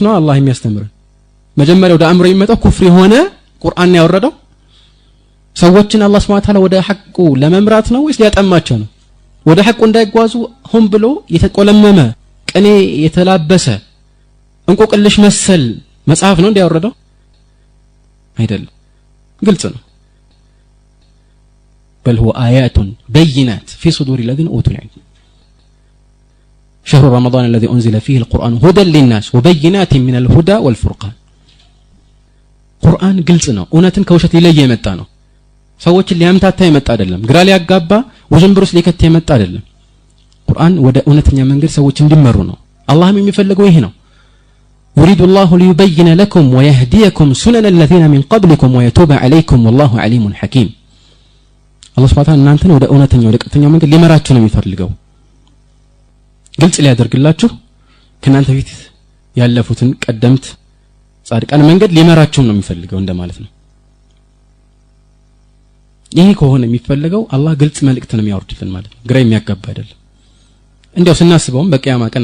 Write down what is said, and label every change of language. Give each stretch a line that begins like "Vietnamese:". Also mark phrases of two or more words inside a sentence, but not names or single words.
Amharic: ነው አላህ የሚያስተምረን መጀመሪያ ወደ አእምሮ የሚመጣው ኩፍር የሆነ ቁርአን ያወረደው ሰዎችን አላህ
Arabic: سبحانه وتعالى
Amharic: ወደ ሐቁ ለመምራት ነው ወይስ ሊያጠማቸው ነው ወደ ሐቁ እንዳይጓዙ ሆን ብሎ የተቆለመመ ቅኔ የተላበሰ እንቆቅልሽ መሰል መጽሐፍ ነው እንዲያወረደው አይደለም ግልጽ ነው
Arabic: بل هو آيات بينات في صدور الذين أوتوا العلم شهر رمضان الذي أنزل فيه القرآن هدى للناس وبينات من الهدى والفرقان قرآن قلصنا
Amharic: እውነትን ከውሸት ይለየ የመጣ ነው ሰዎችን ሊያምታታ የመጣ አይደለም ግራ ሊያጋባ ወጀንብሩስ ሊከት የመጣ አይደለም ቁርአን ወደ እውነተኛ መንገድ ሰዎች እንዲመሩ ነው አላህም የሚፈልገው ይሄ ነው
Arabic: يريد الله ليبين لكم ويهديكم سنن الذين من قبلكم ويتوب عليكم والله عليم حكيم الله سبحانه وتعالى
Amharic: እናንተን ወደ እውነተኛው ወደ ቀጥተኛው መንገድ ሊመራችሁ ነው የሚፈልገው ግልጽ ሊያደርግላችሁ ከናንተ ፊት ያለፉትን ቀደምት ጻድቃን መንገድ ሊመራችሁ ነው የሚፈልገው እንደማለት ነው ይሄ ከሆነ የሚፈልገው አላህ ግልጽ መልእክት ነው የሚያወርድልን ማለት ነው ግራ የሚያጋባ አይደለም እንዴው ስናስበውም በቂያማ ቀን